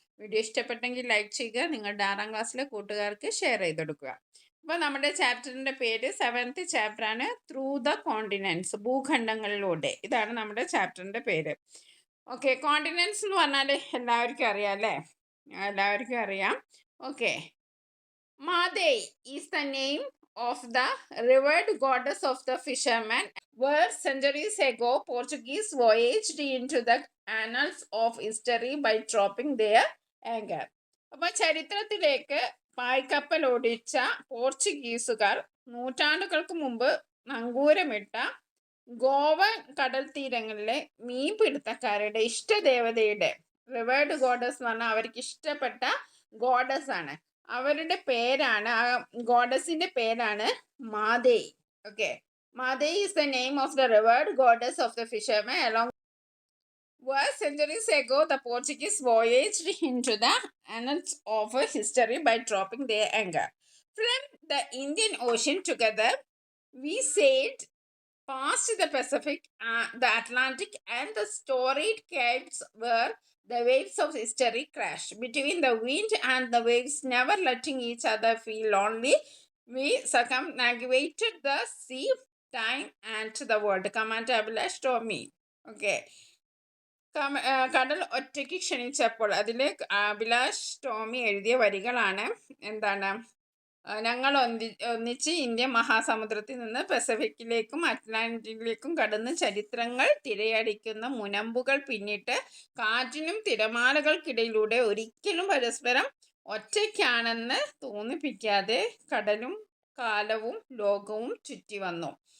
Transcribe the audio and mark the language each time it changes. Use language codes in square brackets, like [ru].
[ml] Video ഇഷ്ടപ്പെട്ടെങ്കിൽ like ചെയ്യുക. നിങ്ങളുടെ 6ാം ക്ലാസ്സിലെ കൂട്ടുകാർക്ക് ഷെയർ ചെയ്ത് കൊടുക്കുക. അപ്പോൾ നമ്മുടെ ചാപ്റ്ററിൻ്റെ പേര് 7th ചാപ്റ്ററാണ്, [en] through the continents, [ml] ഭൂഖണ്ഡങ്ങളിലൂടെ. ഇതാണ് നമ്മുടെ ചാപ്റ്ററിൻ്റെ പേര്. ഓക്കെ, കോണ്ടിനെൻറ്റ്സ് എന്ന് പറഞ്ഞാൽ എല്ലാവർക്കും അറിയാം അല്ലേ? എല്ലാവർക്കും അറിയാം. [en] Okay, Mathe is the name of the revered goddess of the fisherman where centuries ago Portuguese voyaged into the annals of history by dropping their anchor. [ml] അപ്പോൾ ചരിത്രത്തിലേക്ക് പായ്ക്കപ്പൽ ഓടിച്ച പോർച്ചുഗീസുകാർ നൂറ്റാണ്ടുകൾക്ക് മുമ്പ് നങ്കൂരമിട്ട ഗോവൻ കടൽ തീരങ്ങളിലെ മീൻപിടുത്തക്കാരുടെ ഇഷ്ടദേവതയുടെ റിവേർഡ് ഗോഡസ് എന്ന് പറഞ്ഞാൽ അവർക്ക് ഇഷ്ടപ്പെട്ട ഗോഡസ് ആണ്. അവരുടെ പേരാണ്, ആ ഗോഡസിന്റെ പേരാണ് മാതേ. [en] Okay, Made is the name of the revered goddess of the fishermen along where centuries ago the Portuguese voyaged into the annals of history by dropping their anchor. From the Indian Ocean together, we sailed past the Pacific, the Atlantic and the storied capes where the waves of history crash between the wind and the waves, never letting each other feel lonely. We circumnavigated the sea, time and the world. Command Abhilash Tommy. [ml] Okay, കടൽ ഒറ്റയ്ക്ക് ക്ഷണിച്ചപ്പോൾ അതിൽ അഭിലാഷ് ടോമി എഴുതിയ വരികളാണ്. എന്താണ്? ഞങ്ങൾ ഒന്നിച്ച് Indian മഹാസമുദ്രത്തിൽ നിന്ന് പസഫിക്കിലേക്കും അറ്റ്ലാന്റിക്കിലേക്കും കടന്ന് ചരിത്രങ്ങൾ തിരയടിക്കുന്ന മുനമ്പുകൾ പിന്നിട്ട് കാറ്റിനും തിരമാലകൾക്കിടയിലൂടെ ഒരിക്കലും പരസ്പരം ഒറ്റയ്ക്കാണെന്ന് തോന്നിപ്പിക്കാതെ കടലും കാലവും ലോകവും ചുറ്റി വന്നു.